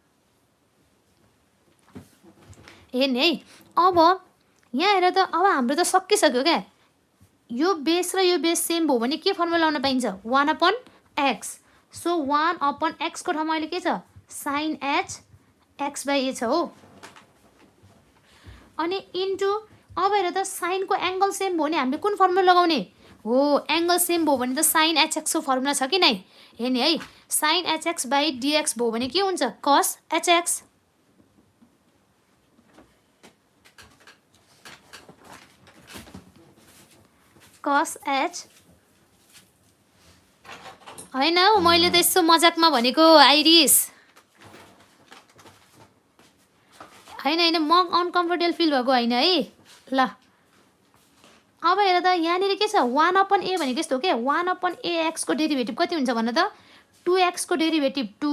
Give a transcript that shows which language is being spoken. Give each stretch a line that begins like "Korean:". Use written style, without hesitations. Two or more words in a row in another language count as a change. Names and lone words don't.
Nepali: हेर्ने है अब यहाँ हेर त अब हाम्रो त सकिसक्यो क्या यो बेस र यो बेस सेम भयो भने के फर्मुला लाउन पाइन्छ 1/x सो 1/x को ठाउँमा अहिले के छ sin h x/a छ हो अनि इन्टु अब हेर त साइनको एंगल सेम भयो भने हामीले कुन फर्मुला लगाउने हो एंगल सेम भयो भने त sin hx को फर्मुला छ कि नै हेर्ने है sin hx/dx भयो भने के हुन्छ cos hx cos h हैन हौ मैले त यसो मजाकमा भनेको आइरिस हैन म
English: uncomfortable feel
Nepali: भएको हैन है ल अब हेर त यहाँनिर के छ 1/a भनेको यस्तो हो के 1/ax को डेरिभेटिभ कति हुन्छ भन त 2x को डेरिभेटिभ 2